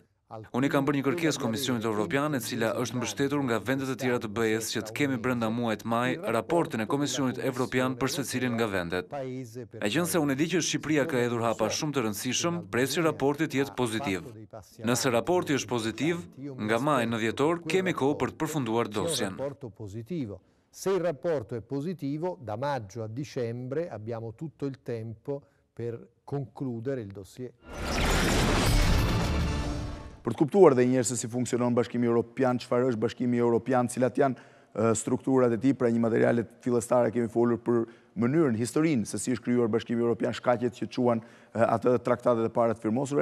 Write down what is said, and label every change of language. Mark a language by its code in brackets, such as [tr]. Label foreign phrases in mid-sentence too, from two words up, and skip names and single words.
[sq] Unë kam bërë një kërkesë Komisionit Evropian e cila është mbështetur nga vendet e tjera të BE-s që të kemi brenda muajit maj raportin e Komisionit Evropian për secilin nga vendet. Megjithëse unë e di që Shqipëria ka hedhur hapa shumë të rëndësishëm, presi raportit jetë pozitiv. Nëse raporti është pozitiv, nga maj në dhjetor kemi kohë për të përfunduar dosjen. [it] Se il rapporto è positivo, da maggio a dicembre abbiamo tutto il tempo per concludere il dossier. [sq] Për të kuptuar dhe njerëse si funksionon Bashkimi Europian, çfarë është Bashkimi Europian, cilat janë strukturat e tij, pra një materialet fillestare kemi folur për mënyrën, historinë se si është krijuar Bashkimi Europian, shkaqet që quan atë traktatet e para të firmosura.